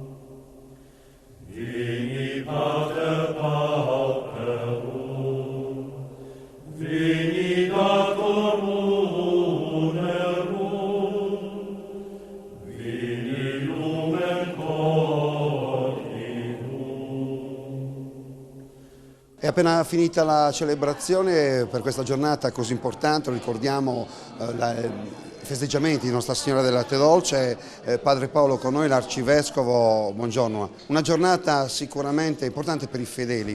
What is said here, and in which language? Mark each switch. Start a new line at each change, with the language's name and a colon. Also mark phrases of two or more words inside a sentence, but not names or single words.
Latin: Veni Pater Pauperum, veni Dator Munerum, veni Lumen Cordinum.
Italian: È appena finita la celebrazione per questa giornata così importante, ricordiamo i festeggiamenti di Nostra Signora del Latte Dolce, Padre Paolo con noi, l'Arcivescovo, buongiorno. Una giornata sicuramente importante per i fedeli.